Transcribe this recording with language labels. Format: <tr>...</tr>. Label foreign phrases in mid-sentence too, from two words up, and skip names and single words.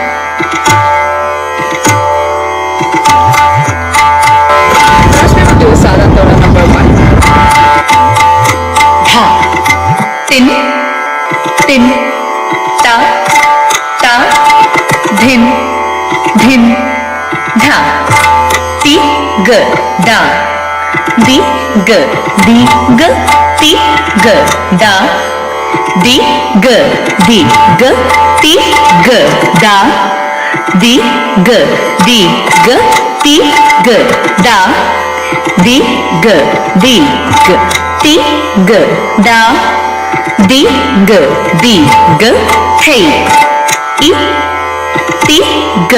<en>First we will do Sada Tola number 1. धा तिन तिन ता ता धिन धिन धा ती ग दा दी ग दी ग ती ग दा दी ग दी ग ती ग दा दी ग दी ग ती ग दा दी ग दी ग ती ग दा दी ग दी ग हे ई ती ग</en>